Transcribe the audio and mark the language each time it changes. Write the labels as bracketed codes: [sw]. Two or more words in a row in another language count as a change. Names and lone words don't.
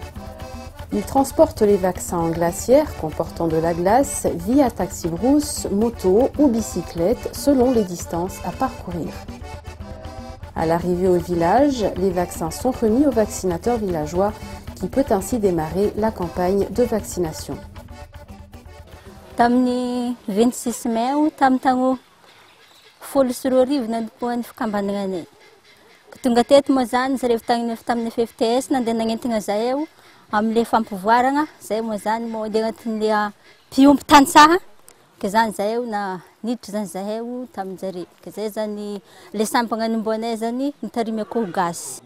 [fr] Ils transportent les vaccins en glacière comportant de la glace via taxi-brousse, moto ou bicyclette selon les distances à parcourir. À l'arrivée au village, les vaccins sont remis aux vaccinateurs villageois qui peut ainsi démarrer la campagne de vaccination. [mg] Tamin'ny 26 mai tamin'ny tagno folo sy roa arivo nandokoan'ny fikambanana. Tonga teto moa zany zareo tamin'ny FFTS nandeha nagnentigna zahay eo amle fampivoaragna zay moa zany moa dia agnatin'le mpiompy tantsaha ke zany zahay na niditra zany zahay tamin'jare ke zay zany le sampagna nimboanay zany nitarimy akoho gasy.